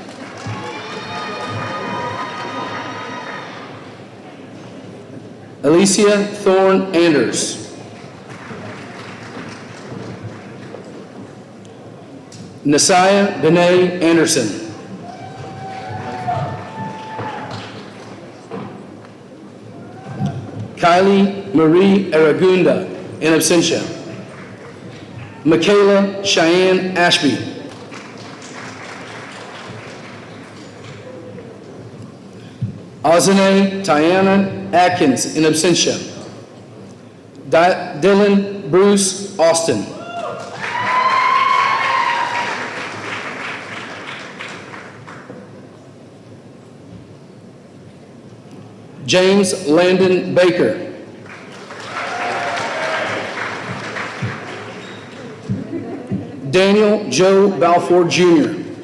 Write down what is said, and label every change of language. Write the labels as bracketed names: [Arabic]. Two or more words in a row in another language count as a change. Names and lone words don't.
[English] Alicia Thorne Anders. Nasiah Benet Anderson. Kylie Marie Aragunda, [Latin] in absentia. [English] Michaela Cheyenne Ashby. Azane Tiana Atkins, [Latin] in absentia. [English] Dylan Bruce Austin. James Landon Baker. Daniel Joe Balfour Jr.